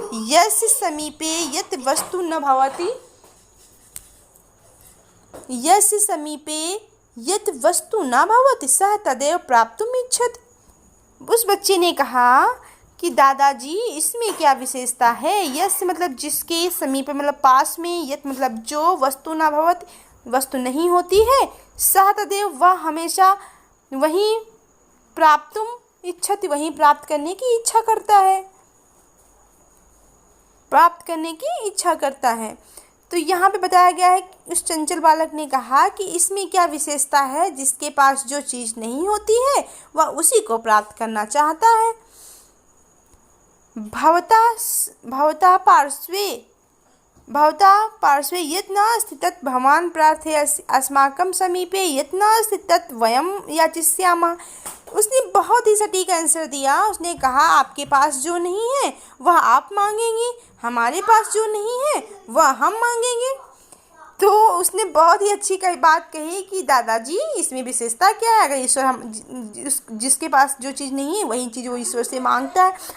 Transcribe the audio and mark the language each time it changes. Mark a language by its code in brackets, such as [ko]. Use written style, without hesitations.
[sa] यस्य समीपे यत् वस्तु न भवति, यस्य समीपे यत् वस्तु न भवति सः तदेव प्राप्तुम् इच्छति। [hi] उस बच्चे ने कहा कि दादाजी इसमें क्या विशेषता है? यस्य मतलब जिसके, समीप मतलब पास में, यत् मतलब जो, वस्तु न भवति वस्तु नहीं होती है, सः तदेव वह हमेशा वही, प्राप्तुम इच्छति वही प्राप्त करने की इच्छा करता है, प्राप्त करने की इच्छा करता है। तो यहाँ पे बताया गया है कि उस चंचल बालक ने कहा कि इसमें क्या विशेषता है, जिसके पास जो चीज़ नहीं होती है वह उसी को प्राप्त करना चाहता है। [sa] भवता पार्श्वे यत् नास्ति तत् भवान् प्रार्थयसि अस्माकं समीपे यत् नास्ति तत् वयं याचिष्यामः। [hi] उसने बहुत ही सटीक आंसर दिया। उसने कहा आपके पास जो नहीं है वह आप मांगेंगे, हमारे पास जो नहीं है वह हम मांगेंगे। तो उसने बहुत ही अच्छी बात कही कि दादाजी इसमें विशेषता क्या है, अगर ईश्वर जिसके पास जो चीज़ नहीं है वही चीज़ वो ईश्वर से मांगता है।